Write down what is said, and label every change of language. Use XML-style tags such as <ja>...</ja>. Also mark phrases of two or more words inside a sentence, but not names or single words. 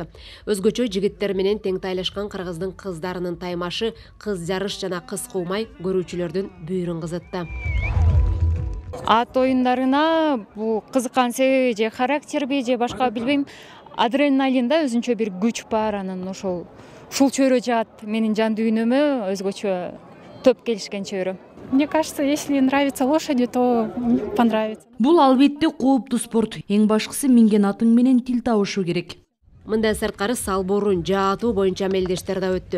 <ky>Өзгөчө жигиттер менен тең тайлашкан кыргыздын кыздарынын таймашы, кыз жарыш жана кыз куумай көрүүчүлөрдүн бүйүрүн кызытты. Ат оюндарына бул кызыккан себеби же характерби же башка билбейм, адреналинда өзүнчө бир күч бар, анан ушул чөйрө жаат менин жан дүйнөмө өзгөчө төп келишкен чөйрө.</ky> <ru>Мне кажется, если нравятся лошади, то понравится.</ru> <ky>Бул албетте кооптуу спорт. Эң башкысы минген атың менен тил табышы керек. Мындан сырткары салбурун жаатуу боюнча мелдештер да өттү.</ky>